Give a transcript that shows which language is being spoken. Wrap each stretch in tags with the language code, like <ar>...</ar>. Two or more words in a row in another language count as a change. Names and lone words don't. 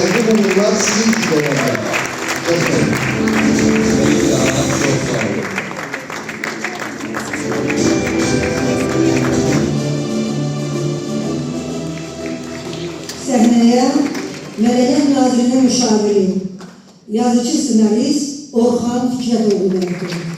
<tr>bunlar sizin için olmalı. Çok sağ olun. Çok sağ olun.</tr> <az>Səhnəyə Mədəniyyət Nazirinin müşaviri, yazıcı senarist Orxan Fikrətoğlu verir.</az>